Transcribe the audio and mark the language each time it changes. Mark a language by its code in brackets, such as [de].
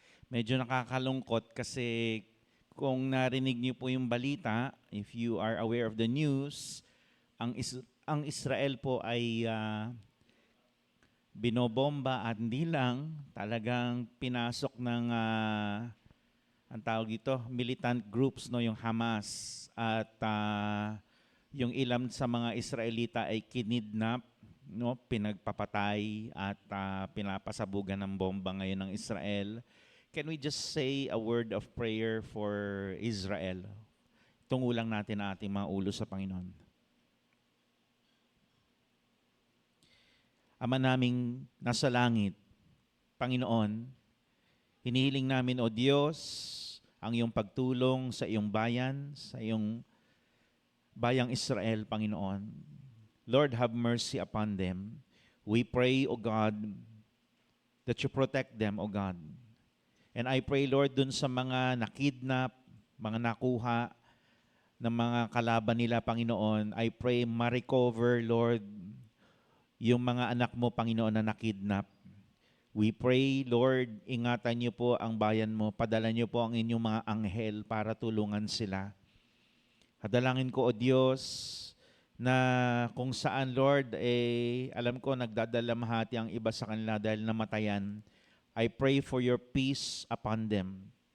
[tl] Medyo nakakalungkot kasi kung narinig niyo po yung balita, [en] if you are aware of the news, [tl] ang Israel po ay binobomba at hindi lang, talagang pinasok ng ang tawag dito, militant groups, no, yung Hamas, at yung ilan sa mga Israelita ay kinidnap, no, pinagpapatay at pinapasabugan ng bomba ngayon ng Israel. [en] Can we just say a word of prayer for Israel? [tl] Tungulang natin ang ating mga ulo sa Panginoon. Ama naming nasa langit, Panginoon, hinihiling namin, O Diyos, ang iyong pagtulong sa iyong bayan, sa iyong bayang Israel, Panginoon. [en] Lord, have mercy upon them. We pray, O God, that you protect them, O God. And I pray, [tl] Lord, dun sa mga nakidnap, mga nakuha ng mga kalaban nila, Panginoon, [en] I pray [tl] ma-recover, Lord, yung mga anak mo, Panginoon, na nakidnap. [en] We pray, [tl] Lord, ingatan niyo po ang bayan mo, padala niyo po ang inyong mga anghel para tulungan sila. Hadalangin ko, O Diyos, na kung saan, Lord, alam ko nagdadalamhati ang iba sa kanila dahil namatayan. [en] I pray for your peace upon them.